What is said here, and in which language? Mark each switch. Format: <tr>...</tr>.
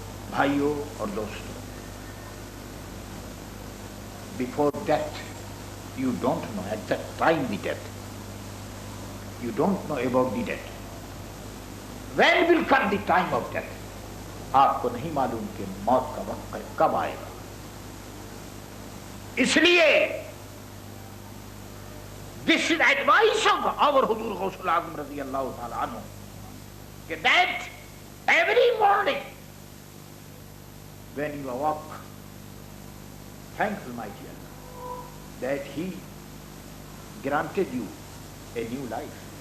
<ur>بھائیوں اور دوستوں,</ur> <en>before death, you don't know at that time the death. You don't know about the death. When will come the time of death?</en> <ur>آپ کو نہیں معلوم کہ موت کا وقت کب آئے گا. اس لیے</ur> <en>this is advice of our</en> <ur>حضور غوث العظم رضی اللہ تعالی عنہ کہ</ur> <en>that every morning when you awake, thank Almighty Allah that He granted you a new life.</en>